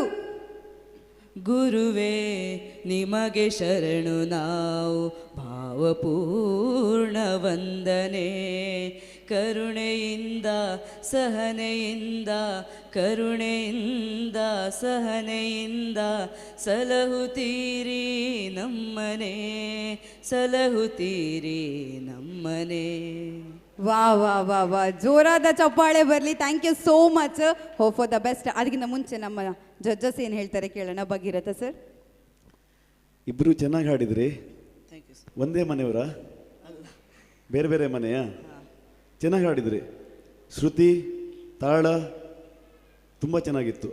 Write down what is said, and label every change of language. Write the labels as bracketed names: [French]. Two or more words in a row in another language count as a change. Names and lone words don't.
[Kannada] ಗುರುವೇ ನಿಮಗೆ ಶರಣು ನಾವು ಭಾವಪೂರ್ಣ ವಂದನೆ ಕರುಣೆಯಿಂದ ಸಹನೆಯಿಂದ ಕರುಣೆಯಿಂದ ಸಹನೆಯಿಂದ ಸಲಹುತ್ತೀರಿ ನಮ್ಮನೆ ಸಲಹುತ್ತೀರಿ ನಮ್ಮನೆ. ವಾ ವಾ ವಾ ವಾ, ಜೋರಾದ ಚಪ್ಪಾಳೆ ಬರಲಿ. [English] Thank you so much. Hope for the best. [Kannada] ಅದಕ್ಕಿಂತ ಮುಂಚೆ ನಮ್ಮ ಜಡ್ಜಸ್ ಏನು ಹೇಳ್ತಾರೆ ಕೇಳೋಣ. ಭಗೀರಥ ಸರ್. ಇಬ್ಬರು ಚೆನ್ನಾಗಿ ಹಾಡಿದ್ರಿ. ಒಂದೇ ಮನೆಯವರ? ಬೇರೆ ಬೇರೆ ಮನೆಯಾ? ಚೆನ್ನಾಗಿ ಹಾಡಿದ್ರಿ. ಶ್ರುತಿ ತಾಳ ತುಂಬ ಚೆನ್ನಾಗಿತ್ತು.